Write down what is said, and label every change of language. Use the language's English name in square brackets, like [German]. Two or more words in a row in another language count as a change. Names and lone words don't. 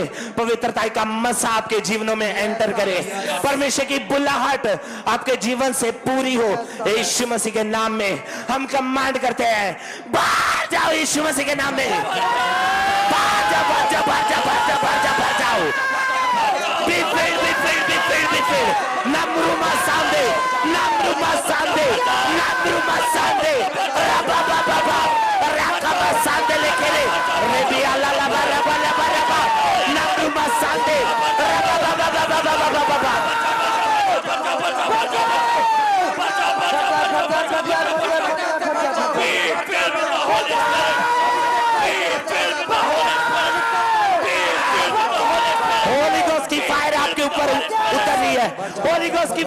[Hindi] पवित्रता का मसा आपके जीवनों में एंटर करे, परमेश्वर की बुलाहट आपके जीवन से पूरी हो यीशु मसीह के नाम में। हम कमांड करते हैं, बाहर जाओ यीशु मसीह के नाम में, बाहर जाओ, बाहर जाओ, बाहर जाओ, बाहर जाओ, बाहर जाओ, बाहर जाओ, [English] Be filled, be filled, be filled, be filled, नमरुमा सांदे, नमरुमा सांदे, नमरुमा सांदे, रबा बाबा बाबा राकाबा सांदे लेके रे रेबी अल्लाह लबा रबा लबा रबा नमरुमा सांदे रबा बाबा बाबा बाबा बाबा। Holy Ghost [Hindi] की फायर आपके ऊपर उतर रही है, [English] Holy Ghost [Hindi] की